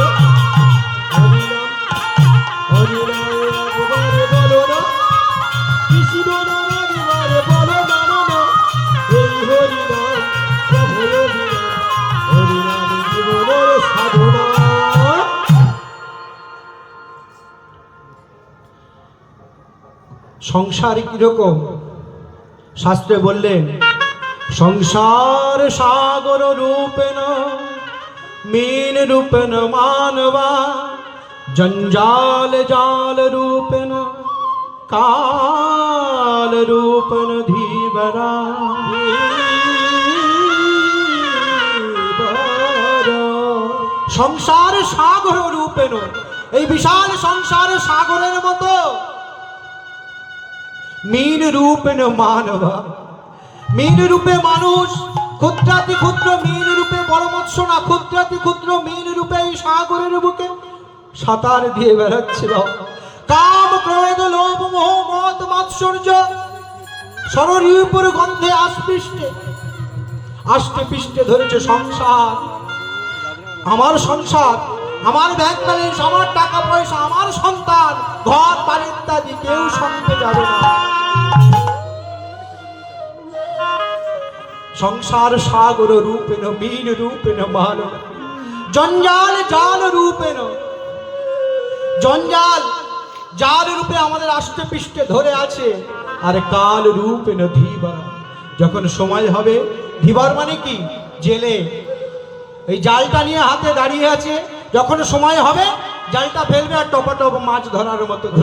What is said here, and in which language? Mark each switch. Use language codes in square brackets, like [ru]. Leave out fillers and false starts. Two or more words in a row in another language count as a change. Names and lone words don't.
[bn] হরি নাম একবারে বলো না, কৃষ্ণ নাম একবারে বলো না, এই হরি নাম প্রভুর বিরাট, হরি নাম জীবনের সাধনা। সংসার কিরকম? শাস্ত্রে বললেন, [sa] সংসার সাগর রূপেণ मीन रूपेण मानवा, जंजाल जाल रूपेण काल रूपेण धीवरा। সংসার সাগর রূপেণ, [bn] এই বিশাল সংসার সাগরের মতো [sa] मीन रूपेण मानवा, मीन रूपे [bn] মানুষ, ক্ষুদ্রাতি ক্ষুদ্র [sa] मीन रूपे [bn] বড় মৎস্য না, ক্ষুদ্রাতি ক্ষুদ্র [sa] मीन रूपे [bn] এই সাগরের বুকে সাঁতার দিয়ে বেড়াচ্ছিল। কাম ক্রোধ লোভ মোহ মদ মাৎসর্য সররূপের গন্ধে আষ্টে পিষ্টে ধরেছে সংসার। আমার সংসার, আমার [en] bank balance, [bn] আমার টাকা পয়সা, আমার সন্তান, ঘর বাড়ি ইত্যাদি কেউ সঙ্গে যাবে না। [sa] সংসার সাগর রূপেণ मीन रूपेण मानव, জঞ্জাল জাল রূপেণ, [bn] জঞ্জাল জাল রূপে আমাদের আষ্টে পৃষ্ঠে ধরে আছে। আর [sa] কাল রূপেণ ধীবর, [bn] যখন সময় হবে, ধীবর মানে কি? জেলে। এই জালটা নিয়ে হাতে দাঁড়িয়ে আছে, যখন সময় হবে জালটা ফেলবে আর টপাটপ মাছ ধরার মতো ধরবে।